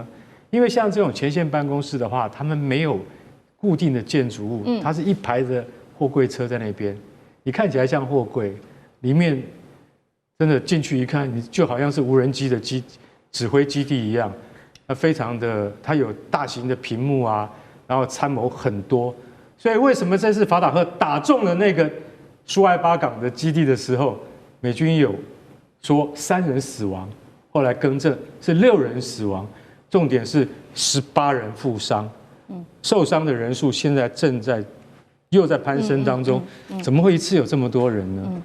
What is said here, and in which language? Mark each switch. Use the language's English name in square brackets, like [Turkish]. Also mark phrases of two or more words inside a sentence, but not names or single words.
[Chinese] 因為像這種前線辦公室的話，他們沒有固定的建築物，它是一排的貨櫃車在那邊。你看起來像貨櫃，裡面真的進去一看，你就好像是無人機的指揮基地一樣。非常的，它有大型的屏幕啊，然後參謀很多。所以為什麼這次法塔赫打中了那個蘇艾巴港的基地的時候，美軍有說3人死亡？後來更正是6人死亡，重點是18人負傷。受傷的人數現在又在攀升當中，怎麼會一次有這麼多人呢？